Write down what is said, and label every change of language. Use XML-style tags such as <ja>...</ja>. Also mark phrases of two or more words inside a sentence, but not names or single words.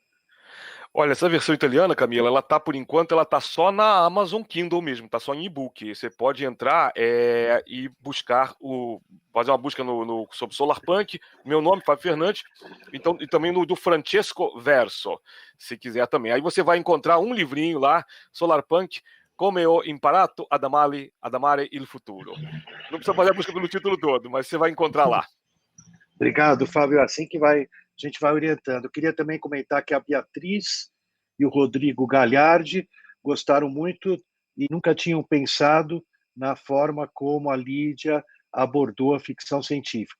<pt>Olha, essa versão italiana, Camila, por enquanto, ela tá só na Amazon Kindle mesmo, tá só em e-book. Você pode entrar e buscar fazer uma busca sobre Solarpunk, meu nome, Fábio Fernandes, então, e também do Francesco Verso, se quiser também. Aí você vai encontrar um livrinho lá, Solarpunk, Come ho imparato ad amare il futuro. Não precisa fazer a busca pelo título todo, mas você vai encontrar lá. Obrigado, Fábio. Assim que a gente vai orientando. Eu queria também comentar que a Beatriz e o Rodrigo Galhardi gostaram muito e nunca tinham pensado na forma como a Lídia abordou a ficção científica.</pt>